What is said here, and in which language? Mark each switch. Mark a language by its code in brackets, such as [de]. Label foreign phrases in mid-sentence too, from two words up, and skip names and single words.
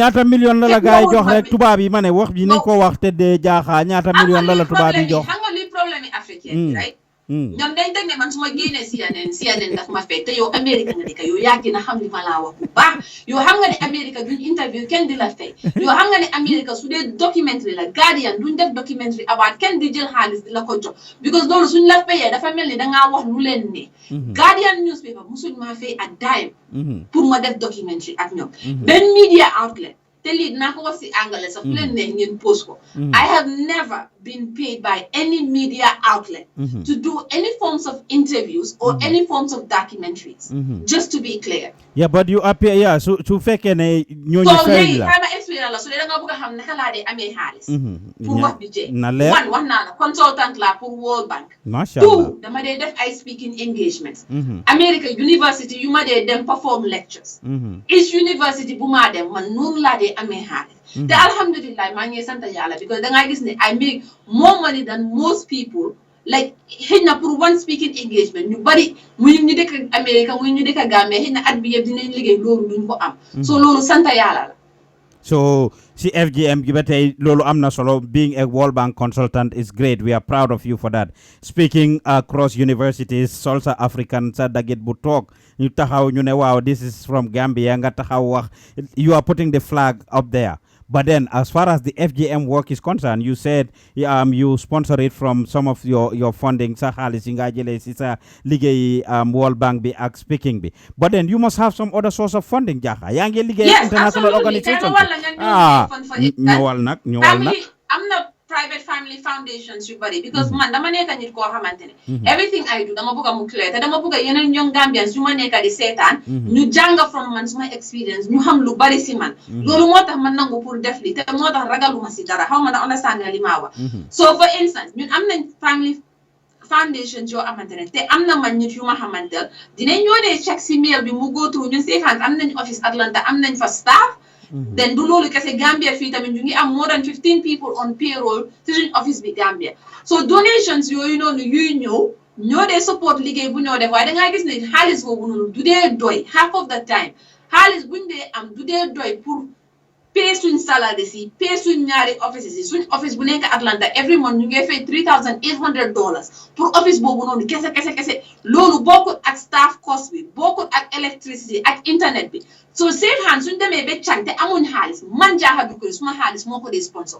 [wo] ñaata million la gaay jox rek tubaab yi ma ne wax bi nañ ko wax te de jaaxa ñaata million la tubaab yi jox xam nga li problème yi africain right ñoom dañ teg ne man su ma génnee CNN daf ma fekk te yow Amérique nga dëkk yow yaa gën a xam li ma laa wax bu baax yow xam nga ne Amérique duñ interview kenn di la fay yow xam nga ne Amérique su dee documentary la Guardian duñ def [en] documentary about [wo] kenn di jël xaalis di la ko jox because loolu suñ la fayee dafa mel ni dangaa wax lu leen ne Guardian newspaper musuñ maa fay ak dime pour ma def documentary ak ñoom benn [en] media outlet [wo] te lii dinaa ko wax si anglais sax fu leen neex ngeen post ko [en] I have never been paid by any media outlet to do any forms of interviews or any forms of documentaries just to be clear. Yeah, but you appear [wo] su fekkee ne ñooñu fay la so léegi expérience la su dee da nga bëgg a xam naka laa dee amee xaalis pour wax bi jee na leer man wax naa la consultant la pour World Bank [ar] ما شاء الله [wo] dama dee def ay [en] speaking engagements [wo] America university yu ma dee dem [en] perform lectures each university [wo] bu maa dem man noonu laa dee amee xaalis te alhamdulillah maa ngi sant yàlla because da ngaa gis ne [en] I make more money than most people like [wo] xëy na pour [en] one speaking engagement [wo] ñu bari muy ñu dëkk America muy ñu dëkk Gambia xëy na at bi yëpp dinañ liggéey loolu duñ ko am so loolu sant yàlla la [en] so [wo] si FGM gi ba tey loolu am na solo [en] being a World Bank consultant is great we are proud of you for that speaking across universities Salsa African [wo] sa dagit bu toog ñu taxaw ñu ne waaw [en] this is from Gambia [wo] nga taxaw wax [en] you are putting the flag up there. But then, as far as the FGM work is concerned, you said you sponsor it from some of your funding. [wo] Sa xaalis yi nga jëlee si sa liggéey World Bank bi ak speaking bi. [en] But then you must have some other source of funding, Jaha. [wo] Yaa ngi liggéey international organization. ñëwal nag. am na [en] private family foundations [wo] yu bari because man dama nekk nit koo xamante ne [en] everything I do [wo] dama bëgg a mu clear te dama bëgg a yeneen [en] young Gambians [wo] yu ma nekk di seetaan ñu jàng from man suma experience ñu xam lu bari si man loolu moo tax man nangu pour def li te moo tax ragaluma si dara xaw ma na understand nga li maa wax so for instance ñun am nañ [en] family foundations [wo] yoo xamante ne te am na man nit yu ma xamantel dinañ ñoo dee check si mail bi mu [en] go through [wo] ñun safe hands am nañ office Atlanta am nañ fa staff then du loolu kese Gambia fii tamit ñu ngi am [en] more than 15 people on payroll [wo] ci suñu office bi Gambia so donations yooyu noonu yuy ñoo dee support liggéey bu ñoo def waaye dangaa gis ne xaalis boobu noonu du dee doy [en] half of the time [wo] xaalis buñ dee am du dee doy pour pay suñ salaries yi pay suñ ñaari offices yi suñ office bu nekk Atlanta [en] every month [wo] ñu ngi fay $3,800 pour office boobu noonu kese loolu bokkut ak [en] staff cost [wo] bi bokkut ak electricity ak internet bi so safe hands suñ demee ba càng te amuñ xaalis man Jaha Dukureh suma xaalis moo ko dee sponsor